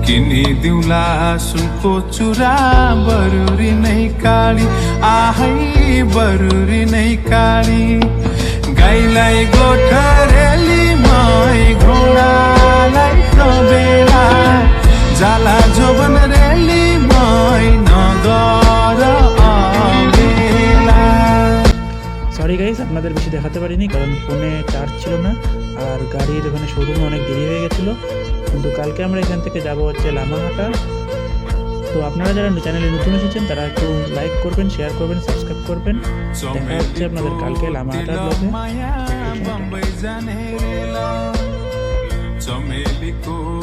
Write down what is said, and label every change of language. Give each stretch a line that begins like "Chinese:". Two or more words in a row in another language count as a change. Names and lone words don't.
Nepali: किनी दिउला सुनको चुरा बरुरी नै काली आहै बरुरी नै काली गाईलाई गोठरेली मै घोडालाई तबेला जाला जोबन रेली मै नगर अबेला।
English: sorry guys,
Bangla: আপনাদের বেশি দেখাতে পারিনি কারণ ফোনে চার্জ ছিল না আর গাড়ির ওখানে শোরুমে অনেক দেরি হয়ে গেছিলো। কিন্তু কালকে আমরা এখান থেকে যাব হচ্ছে লামাহাটা। তো আপনারা যারা চ্যানেলে নতুন এসেছেন তারা একটু লাইক করবেন, শেয়ার করবেন, সাবস্ক্রাইব করবেন। দেখা হচ্ছে আপনাদের কালকে লামাহাটার ব্লগে।